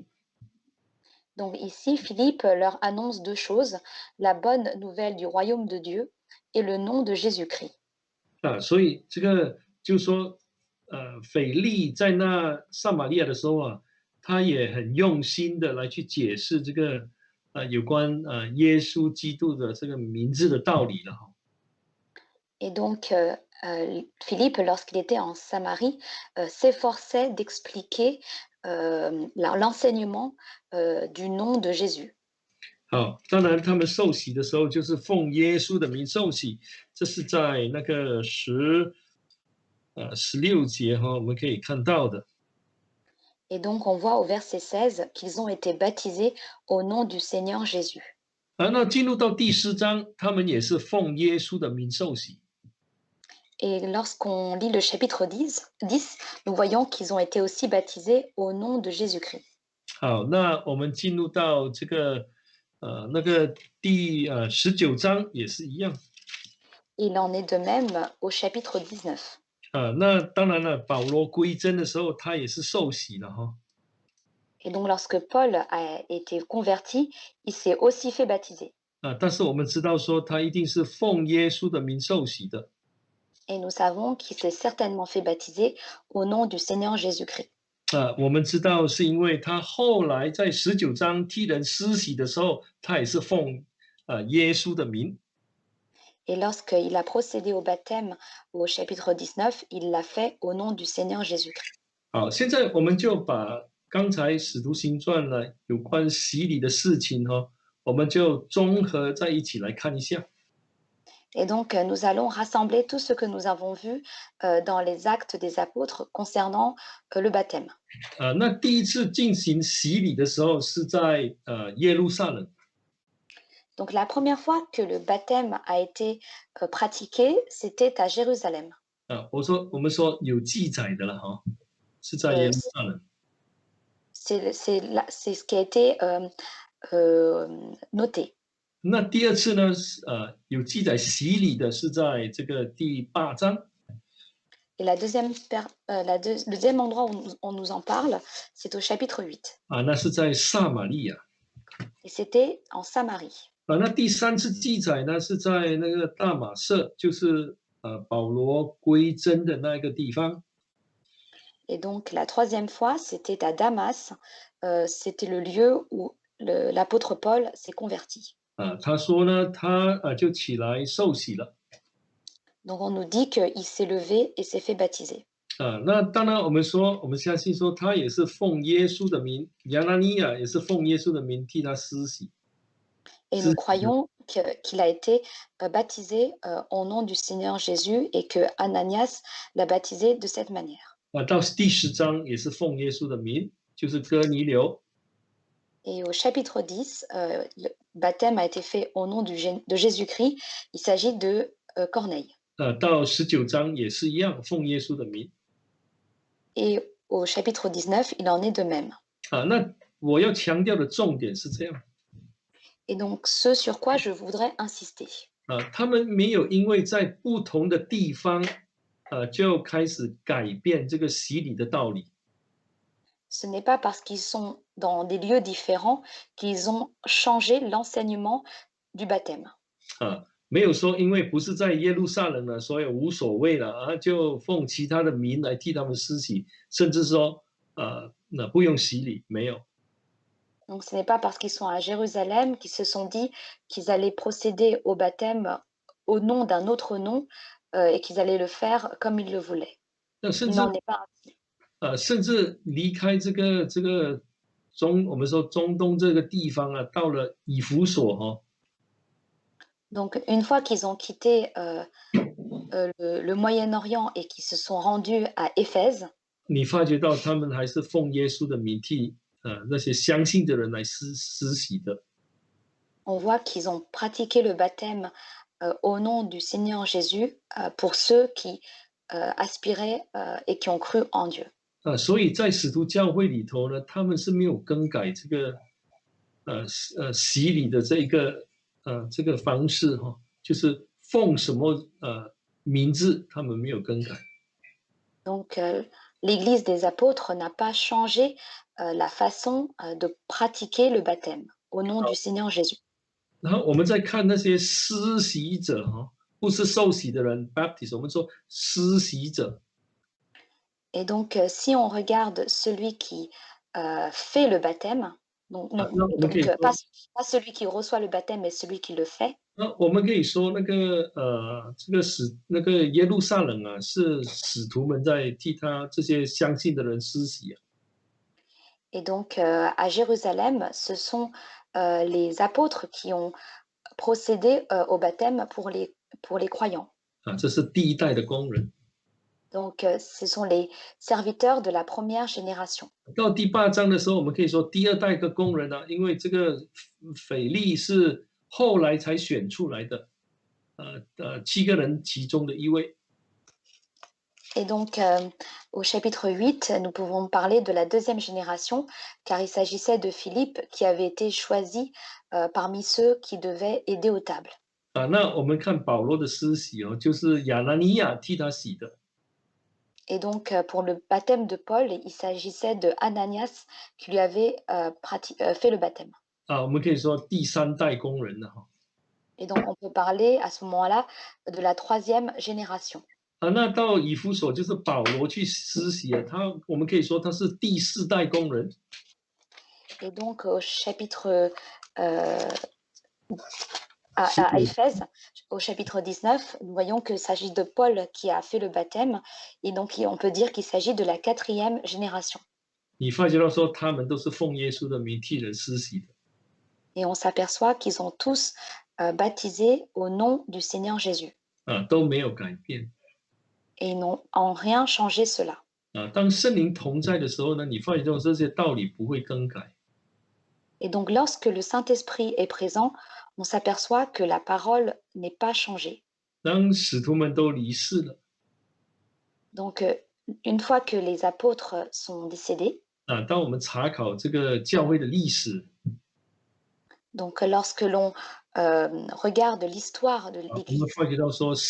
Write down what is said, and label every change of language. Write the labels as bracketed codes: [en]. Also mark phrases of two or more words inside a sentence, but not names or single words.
[fr] Donc ici, Philippe leur annonce deux choses, la bonne nouvelle du royaume de Dieu et le nom de Jésus-Christ. [zh] 啊，所以这个就是说，腓力在那撒玛利亚的时候啊，他也很用心的来去解释这个有关耶稣基督的这个名字的道理了哈。 [fr] Et donc, Philippe, lorsqu'il était en Samarie, s'efforçait d'expliquer l'enseignement du nom de Jésus. [zh] 好，当然他们受洗的时候就是奉耶稣的名受洗，这是在那个16节哈，我们可以看到的。 [fr] Et donc, on voit au verset 16 qu'ils ont été baptisés au nom du Seigneur Jésus. [zh] 那进入到第4章，他们也是奉耶稣的名受洗。 [fr] Et lorsqu'on lit le chapitre 10, nous voyons qu'ils ont été aussi baptisés au nom de Jésus-Christ. [zh] 好，那我们进入到这个那个第19章也是一样。 [fr] Il en est de même au chapitre 19. [zh] 那当然了，保罗归真的时候，他也是受洗了哈。 [fr] Et donc, lorsque Paul a été converti, il s'est aussi fait baptiser. [zh] 但是我们知道说，他一定是奉耶稣的名受洗的。 [fr] Et nous savons qu'il s'est certainement fait baptiser au nom du Seigneur Jésus-Christ. [zh] 我们知道是因为他后来在19章替人施洗的时候，他也是奉耶稣的名。 [fr] Et lorsqu'il a procédé au baptême au chapitre 19, il l'a fait au nom du Seigneur Jésus-Christ. [zh] 好，现在我们就把刚才使徒行传呢有关洗礼的事情我们就综合在一起来看一下。 [fr] Et donc, nous allons rassembler tout ce que nous avons vu dans les actes des apôtres concernant le baptême. [zh] 那第一次进行洗礼的时候是在耶路撒冷。 [fr] Donc, la première fois que le baptême a été pratiqué, c'était à Jérusalem. [zh] 我们说有记载的了哈，是在耶路撒冷。 [fr] C'est ce qui a été noté. [zh] 那第二次呢，有记载洗礼的是在这个第8章。 [fr] Et le deuxième endroit où on nous en parle, c'est au chapitre 8. [zh] 啊，那是在撒玛利亚。 [fr] Et c'était en Samarie. [zh] 啊，那第三次记载呢是在那个大马色，就是保罗归真的那个地方。 [fr] Et donc la troisième fois, c'était à Damas. C'était le lieu où l'apôtre Paul s'est converti. [zh] 啊，他说呢，他就起来受洗了。 [fr] Donc on nous dit qu'il s'est levé et s'est fait baptiser. [zh] 啊，那当然我们说，我们相信说他也是奉耶稣的名，亚拿尼亚也是奉耶稣的名替他施洗。 [fr] Et nous croyons qu'il a été baptisé au nom du Seigneur Jésus et que Ananias l'a baptisé de cette manière. [zh] 啊，到第10章也是奉耶稣的名，就是哥尼流。 [fr] Et au chapitre 10, le baptême a été fait au nom de Jésus-Christ. Il s'agit de Corneille. [zh] 到19章也是一样，奉耶稣的名。 [fr] Et au chapitre 19, il en est de même. [zh] 啊，那我要强调的重点是这样。 [fr] Et donc, ce sur quoi je voudrais insister. [zh] 他们没有因为在不同的地方，就开始改变这个洗礼的道理。 [fr] Ce n'est pas parce qu'ils sont dans des lieux différents qu'ils ont changé l'enseignement du baptême. [zh] 没有说因为不是在耶路撒冷了，所以无所谓了就奉其他的名来替他们施洗，甚至说那不用洗礼，没有。 [fr] Donc, ce n'est pas parce qu'ils sont à Jérusalem qu'ils se sont dit qu'ils allaient procéder au baptême au nom d'un autre nom et qu'ils allaient le faire comme ils le voulaient. Il n'en est pas ainsi. [zh] 甚至离开这个我们说中东这个地方到了以弗所 [fr] Donc, une fois qu'ils ont quitté le Moyen-Orient et qu'ils se sont rendus à Éphèse, [zh] 你发觉到他们还是奉耶稣的名替那些相信的人来施洗的。 [fr] on voit qu'ils ont pratiqué le baptême au nom du Seigneur Jésus pour ceux qui aspiraient et qui ont cru en Dieu. [zh] 所以在使徒教会里头呢，他们是没有更改这个洗礼的这个方式就是奉什么名字，他们没有更改。 [fr] Donc, l'Église des apôtres n'a pas changé la façon de pratiquer le baptême au nom du Seigneur Jésus. [zh] 然后我们再看那些施洗者不是受洗的人 ，Baptist， 我们说施洗者。 [fr] Et donc, si on regarde celui qui fait le baptême, donc, pas celui qui reçoit le baptême, mais celui qui le fait. [zh] 那我们可以说那个耶路撒冷是使徒们在替他这些相信的人施洗。 [fr] Et donc, à Jérusalem, ce sont les apôtres qui ont procédé au baptême pour les croyants. [zh] 这是第一代的工人。 [fr] Donc, ce sont les serviteurs de la première génération. [zh] 到第8章的时候，我们可以说第2代的工人因为这个腓力是后来才选出来的，7个人其中的一位。 [fr] Et donc, au chapitre 8, nous pouvons parler de la deuxième génération, car il s'agissait de Philippe qui avait été choisi parmi ceux qui devaient aider aux tables. [zh] 那我们看保罗的施洗就是亚拿尼亚替他洗的。 [fr] Et donc, pour le baptême de Paul, il s'agissait de Ananias qui lui avait fait le baptême. [zh] 我们可以说第3代工人了 [fr] Et donc, on peut parler à ce moment-là de la troisième génération. [zh] 那到以弗所就是保罗去施洗我们可以说他是第4代工人。 [fr] Et donc, au chapitre à Éphèse, au chapitre 19, nous voyons qu'il s'agit de Paul qui a fait le baptême, et donc on peut dire qu'il s'agit de la 4e génération. [zh] 你发觉到说他们都是奉耶稣的名替人施洗的。 [fr] Et on s'aperçoit qu'ils ont tous baptisé au nom du Seigneur Jésus. [zh] 都没有改变。 [fr] Et ils n'ont en rien changé cela. [zh] 当圣灵同在的时候呢，你发觉到这些道理不会更改。 [fr] Et donc, lorsque le Saint-Esprit est présent, on s'aperçoit que la parole n'est pas changée. [zh] 当使徒们都离世了， [fr] Donc, une fois que les apôtres sont décédés, [zh] 当我们查考这个教会的历史， [fr] donc lorsque l'on regarde l'histoire de